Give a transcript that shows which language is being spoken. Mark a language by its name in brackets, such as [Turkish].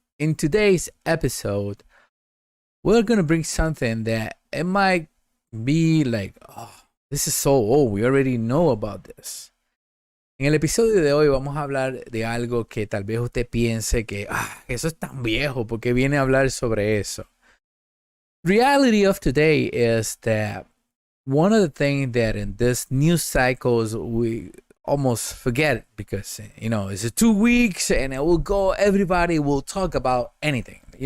[English] In today's episode, we're gonna bring something that it might be like, oh, this is so old, we already know about this. [Spanish] En el episodio de hoy vamos a hablar de algo que tal vez usted piense que eso es tan viejo, porque viene a hablar sobre eso. [English] Reality of today is that one of the things that in this news cycles we almost forget because it's 2 weeks and it will go, everybody will talk about anything.